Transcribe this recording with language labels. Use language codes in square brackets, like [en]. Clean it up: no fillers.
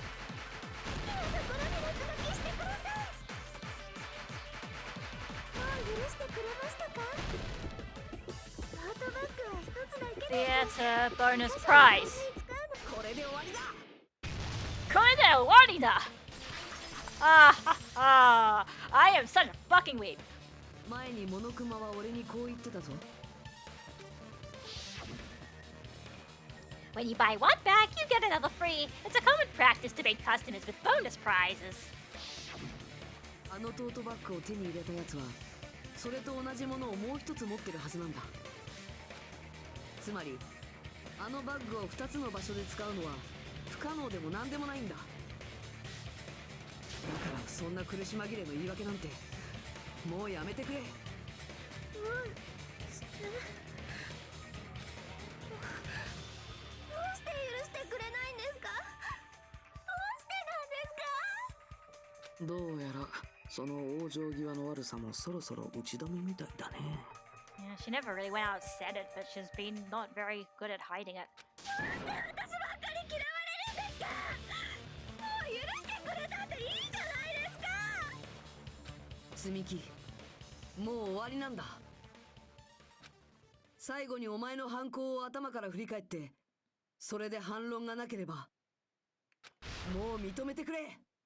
[ja] ハートバッグは一つだけです。 [en] Theater bonus prize. [ja] これで終わりだ。 Koide Warida! Ah ha ha! [en] I am such a fucking weeb. [ja] 前にモノクマは俺にこう言ってたぞ。 [en] When you buy one bag, you get another free. It's a common practice to make customers with bonus prizes. [ja] あのトートバッグを手に入れたやつはそれと同じものをもう一つ持ってるはずなんだ。つまりあのバッグを2つの場所で使うのは不可能でも何でもないんだ。だからそんな苦し紛れの言い訳なんてもうやめてくれ。どうして許してくれないんですか。どうしてなんですか。どうやらその往生際の悪さもそろそろ打ち止めみたいだね。 [en] Yeah, she never really went out and said it, but she's been not very good at hiding it. [ja] なんで私ばっかり嫌われるんですか。もう許してくれたっていいじゃないですか。積み木もう終わりなんだ。最後にお前の犯行を頭から振り返ってそれで反論がなければもう認めてくれ。